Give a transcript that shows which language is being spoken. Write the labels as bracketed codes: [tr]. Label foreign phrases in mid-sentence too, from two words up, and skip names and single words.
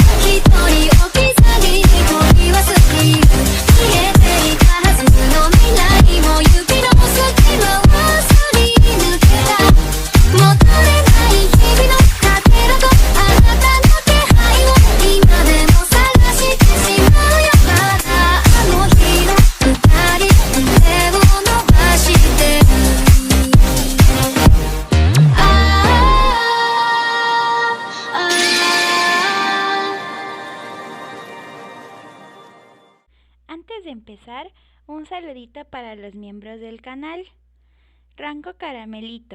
[ja] 一人置き去りに取り忘れる消えていたはずの未来も指の隙間をすり抜けた戻れない日々のかけらとあなたの気配を今でも探してしまうよまだあの日の二人手を伸ばしてる [es] Antes de empezar, un saludito para los miembros del canal. Rango Caramelito.